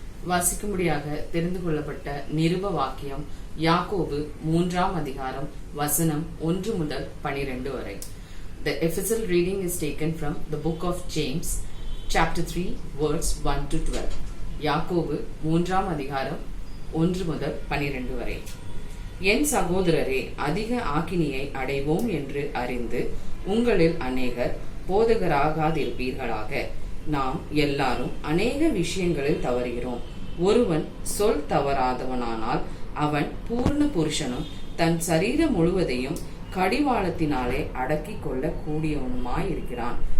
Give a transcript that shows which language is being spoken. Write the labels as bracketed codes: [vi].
[ta] வாசிக்கும்படியாக தெரிந்து கொள்ளப்பட்ட நிருப வாக்கியம் யாக்கோபு 3ஆம் அதிகாரம் வசனம் 1 முதல் 12 வரை. [en] The epistle reading is taken from the book of James, chapter 3, verse 1 to 12. [ta] யாக்கோபு 3ஆம் அதிகாரம் 1 முதல் 12 வரை. என் சகோதரரே, அதிக ஆக்கினியை அடைவோம் என்று அறிந்து உங்களில் அநேகர் போதகராகாதிருப்பீர்களாக. நாம் எல்லாரும் அநேக விஷயங்களில் தவறுகிறோம். ஒருவன் சொல் தவறாதவனானால் அவன் பூர்ண புருஷனும் தன் சரீரம் முழுவதையும் கடிவாளத்தினாலே அடக்கிக் கொள்ள கூடியவனுமாயிருக்கிறான்.